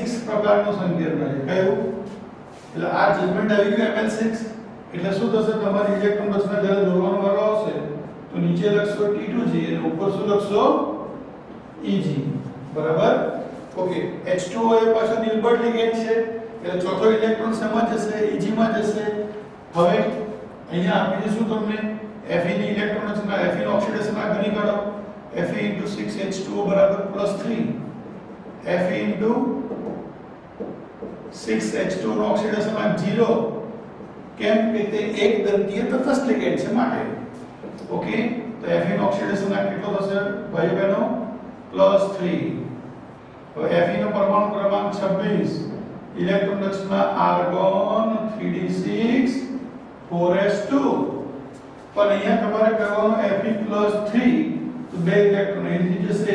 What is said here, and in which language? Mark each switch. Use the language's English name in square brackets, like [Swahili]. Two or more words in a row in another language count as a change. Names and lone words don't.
[Gujarati] પ્રકારનો સંકીર્ણ છે કયું એટલે આ જજમેન્ટ આવી ગયું Ml6 એટલે શું થશે તમારી ઇલેક્ટ્રોન રચના જ્યારે દોરવાનો વારો આવશે તો નીચે લખશો T2G અને ઉપર શું લખશો Eg બરાબર ઓકે H2O એ પાછો નિર્બળ લિગેન્ડ છે એટલે ચોથો ઇલેક્ટ્રોન શેમાં જશે Eg માં જશે હવે અહીંયા આપી દઈશું તમને Fe ની ઇલેક્ટ્રોન રચના Fe નો ઓક્સિડેશન આ ગણી કાઢો Fe * 6H2O +3 Fe * 6H2O નો ઓક્સિડેશન આ 0 કેમ કે તે એક દંતીય તટસ્થ લિગેન્ડ છે માટે ઓકે તો Fe નો ઓક્સિડેશન આ કેટલો થશે ભાઈ બહેનો +3 હવે Fe નો પરમાણુ ક્રમાંક 26 ઇલેક્ટ્રોન રચના આર્ગોન 3d6 4s2 પણ અહીંયા તમારે કરવાનો Fe + 3 તો બે ઇલેક્ટ્રોન અહીંથી જશે